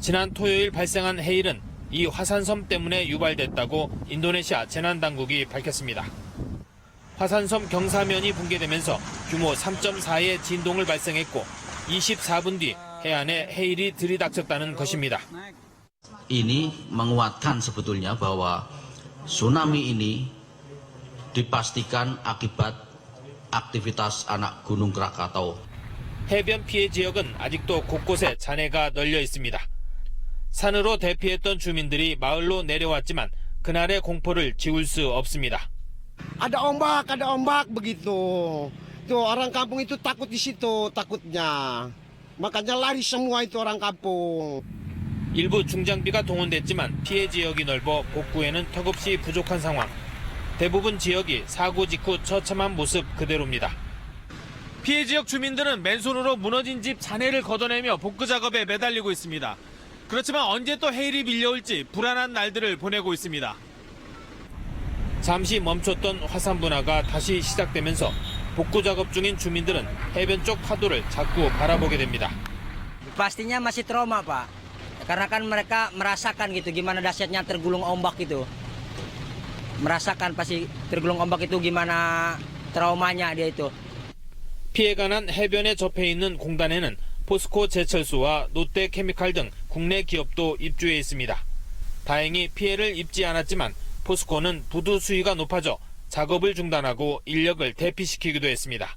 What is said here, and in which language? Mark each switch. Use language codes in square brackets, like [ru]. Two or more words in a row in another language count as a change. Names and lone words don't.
[ko] 지난 토요일 발생한 해일은 이 화산섬 때문에 유발됐다고 인도네시아 재난당국이 밝혔습니다. 화산섬 경사면이 붕괴되면서 규모 3.4의 진동을 발생했고 24분 뒤 해안에 해일이 들이닥쳤다는 것입니다. [id] Ini menguatkan sebetulnya bahwa tsunami ini dipastikan akibat aktivitas anak gunung Krakatau. [ko] 해변 피해 지역은 아직도 곳곳에 잔해가 널려 있습니다. 산으로 대피했던 주민들이 마을로 내려왔지만 그날의 공포를 지울 수 없습니다. [id] Ada ombak begitu. Tuh orang kampung itu takut di situ takutnya. Makanya lari semua itu orang kampung. [ko] 일부 중장비가 동원됐지만 피해 지역이 넓어 복구에는 턱없이 부족한 상황. 대부분 지역이 사고 직후 처참한 모습 그대로입니다. 피해 지역 주민들은 맨손으로 무너진 집 잔해를 걷어내며 복구 작업에 매달리고 있습니다. 그렇지만 언제 또 해일이 밀려올지 불안한 날들을 보내고 있습니다. 잠시 멈췄던 화산 분화가 다시 시작되면서 복구 작업 중인 주민들은 해변 쪽 파도를 자꾸 바라보게 됩니다. [id] Pastinya masih trauma, Pak. Karena kan mereka merasakan gitu gimana dahsyatnya tergulung ombak itu. Merasakan pasti tergulung ombak itu gimana traumanya dia itu. [ko] 피해가 난 해변에 접해 있는 공단에는 포스코 제철소와 롯데케미칼 등 국내 기업도 입주해 있습니다. 다행히 피해를 입지 않았지만 포스코는 부두 수위가 높아져 작업을 중단하고 인력을 대피시키기도 했습니다.